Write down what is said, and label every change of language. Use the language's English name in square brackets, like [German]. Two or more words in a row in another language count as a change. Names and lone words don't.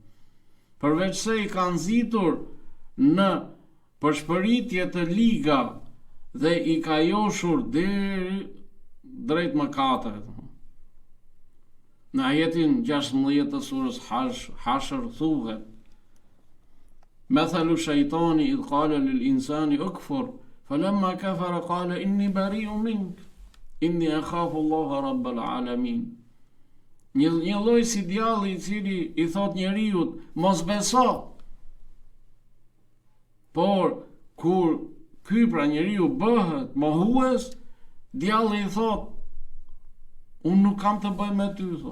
[Albanian] Përveç se i ka nxitur në përshpëritje të liga dhe i ka joshur deri drejt mëkateve. Në ajetin 16 të surës Hashr thuhet: [Arabic] مثل الشيطان إذ قال للإنسان اكفر فلما كفر قال إني بريء منك إني أخاف الله رب العالمين. [Albanian] Një lloj si djalli i cili i thot njeriu mos beso. Por kur ky pra njeriu bëhet mohues, djalli i thot unë nuk kam të bëj me ty, thot.